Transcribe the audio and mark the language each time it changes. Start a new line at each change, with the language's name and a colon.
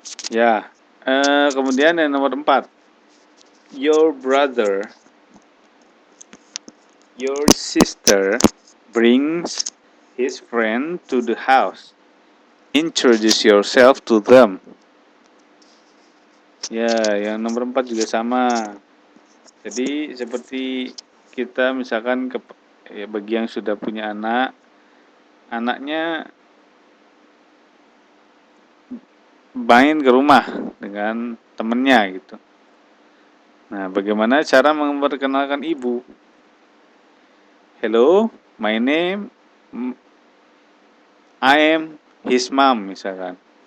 Indonesian: Ya, kemudian yang nomor 4,
English: your brother, your sister brings his friend to the house. Introduce yourself to them.
Indonesian: Ya, yang nomor 4 juga sama. Jadi seperti kita misalkan ya, bagi yang sudah punya anak, anaknya main ke rumah dengan temennya gitu. Nah, bagaimana cara memperkenalkan ibu?
English: Hello, my name, I am his mom misalkan.